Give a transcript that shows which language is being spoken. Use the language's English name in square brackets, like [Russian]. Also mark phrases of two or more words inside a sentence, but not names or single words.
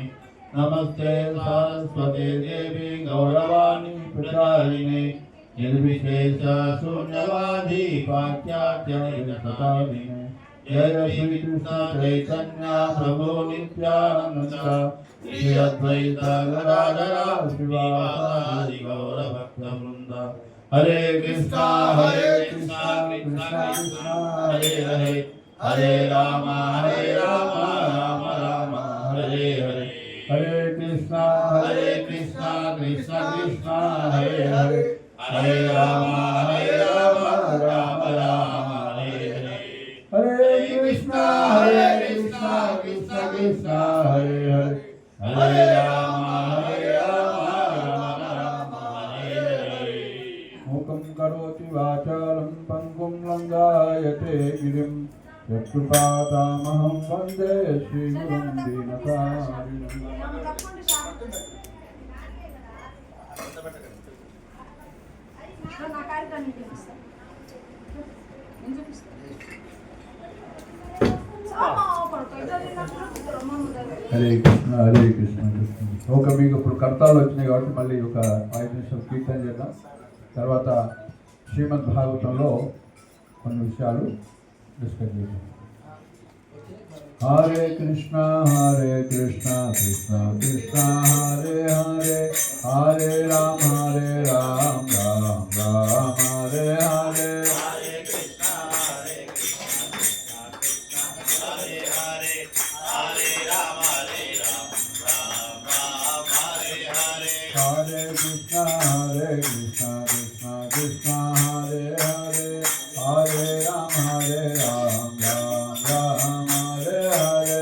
[Sanskrit] नमस्ते सरस्वती देवी गौरवाणी प्रचारिणे निर्विशेष शून्यवादी पाश्चात्य जय श्री कृष्ण चैतन्य प्रभु नित्यानंद श्री अद्वैत गदाधर श्रीवासादि गौर भक्तवृंद। हरे कृष्णा कृष्णा कृष्णा हरे हरे, हरे राम राम राम हरे हरे। हरे कृष्णा कृष्णा कृष्णा हरे हरे, हरे राम राम राम हरे हरे। हरे कृष्णा कृष्णा कृष्णा हरे हरे, हरे राम राम हरे हरे। मूकं करोति वाचालं पंगुं लंघयते गिरिं यत्कृपातमहं वन्दे श्रीगुरुं दीनतारिणम्। హరే కృష్ణ కృష్ణ [Telugu] ఒక మీకు ఇప్పుడు కర్తాలు వచ్చినాయి కాబట్టి మళ్ళీ ఒక 5 నిమిషాలు కీర్తన చేద్దాం. తర్వాత శ్రీమద్ భాగవతంలో కొన్ని విషయాలు డిస్కస్ చేద్దాం. [Sanskrit] హరే కృష్ణ కృష్ణ కృష్ణ హరే హరే, హరే రామ రామ రామ హరే హరే. Hare Krishna Krishna Krishna Hare Hare, Hare Ram Ram Ram Hare Hare.